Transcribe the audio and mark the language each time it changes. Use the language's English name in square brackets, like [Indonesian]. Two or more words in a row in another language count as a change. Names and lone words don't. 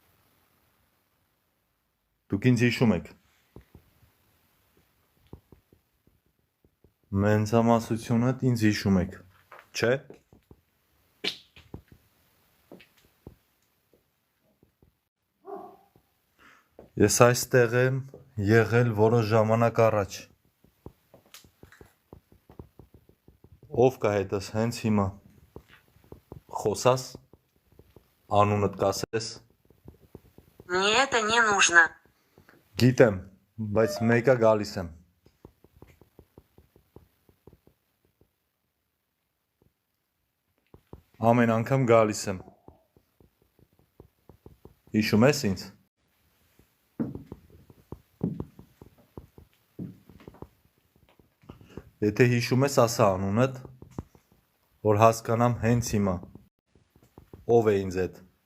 [Armenian] Դուք ինձ հիշում եք։ Մեծամասնությունդ ինձ հիշում եք, չէ՞։ Ես այստեղ եմ եղել որոշ ժամանակ առաջ։ Ով կա հետս հենց հիմա։ Խոսաս, անունդ կասես։ [Russian] Мне это не нужно. [Armenian] Գիտեմ, բայց մեկը գալիս եմ։ Ամեն անգամ գալիս եմ։ Հիշում ես ինձ։ Եթե հիշում ես, ասա անունդ, որ հասկանամ հենց հիմա։ Ով է ինձ հետ։